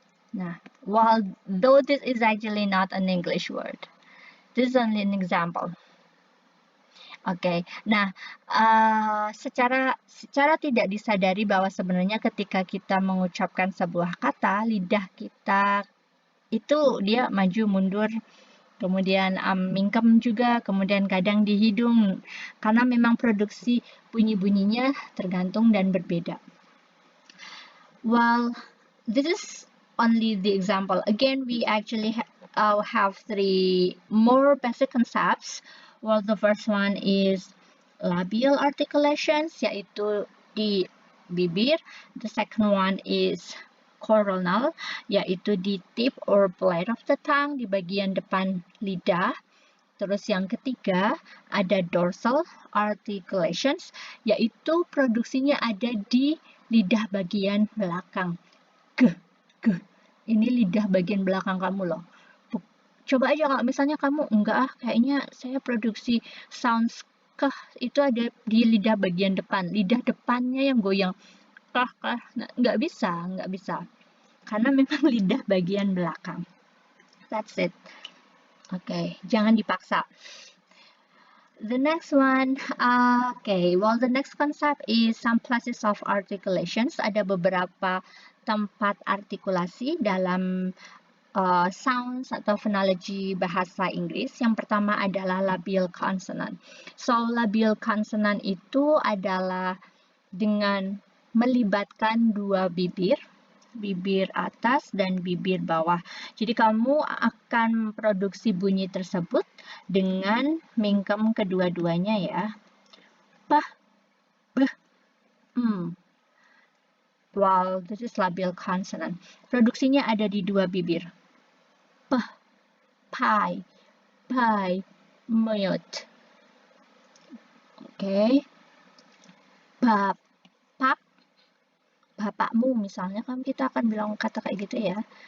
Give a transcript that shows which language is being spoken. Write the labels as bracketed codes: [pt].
[en] Nah, though this is actually not an English word, this is only an example. [id] Oke, nah secara tidak disadari bahwa sebenarnya ketika kita mengucapkan sebuah kata, lidah kita itu dia maju mundur, kemudian mingkem juga, kemudian kadang di hidung, karena memang produksi bunyi-bunyinya tergantung dan berbeda. [en] Well, this is only the example. Again, we actually have three more basic concepts. Well, the first one is labial articulations, [id] yaitu di bibir. [en] The second one is coronal, [id] yaitu di [en] tip or blade of the tongue, [id] di bagian depan lidah. Terus yang ketiga ada dorsal articulations, yaitu produksinya ada di lidah bagian belakang. Ini lidah bagian belakang kamu loh. Coba aja kalau misalnya kamu enggak kayaknya saya produksi sounds kah, itu ada di lidah bagian depan. Lidah depannya yang goyang. Kah. Nah, nggak bisa. Karena memang lidah bagian belakang. [en] That's it. [id] Oke, jangan dipaksa. [en] The next one, the next concept is some places of articulations. [id] Ada beberapa tempat artikulasi dalam sounds atau phonology bahasa Inggris. Yang pertama adalah labial consonant. So, labial consonant itu adalah dengan melibatkan dua bibir atas dan bibir bawah. Jadi kamu akan produksi bunyi tersebut dengan mingkem kedua-duanya ya. Pah, [en] Well, this is labial consonant. [id] Produksinya ada di dua bibir. P, pai, pai, mute. Oke. Bapak, bapakmu misalnya kan kita akan bilang kata kayak gitu ya.